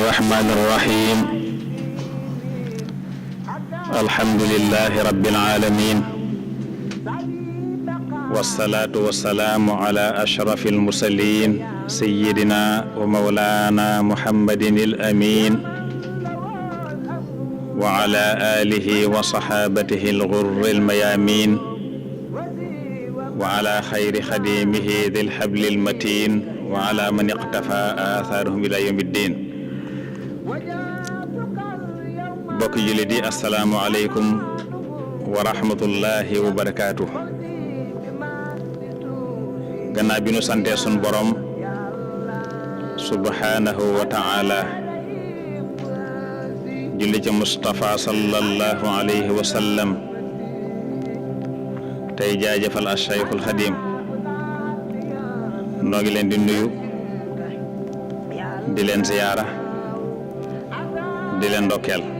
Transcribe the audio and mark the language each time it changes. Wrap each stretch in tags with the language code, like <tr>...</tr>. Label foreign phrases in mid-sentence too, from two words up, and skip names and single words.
<ar>الرحمن الرحيم الحمد لله رب العالمين والصلاة والسلام على أشرف المرسلين سيدنا ومولانا محمد الأمين وعلى آله وصحابته الغر الميامين وعلى خير خديمه ذي الحبل المتين وعلى من اقتفى آثارهم إلى يوم الدين.</ar> <wo>bokk jullit yi</wo> <ar>السلام عليكم ورحمة الله وبركاته.</ar> <wo>gannaaw bi nu santee sun borom</wo> <ar>سبحانه وتعالى</ar> <wo>julli ci Mustafa</wo> <ar>صلى الله عليه وسلم</ar> <wo>tey jaajëfal Cheikhul Xadim noo ngi leen di nuyu di leen ziyaara di leen ndokkeel.</wo>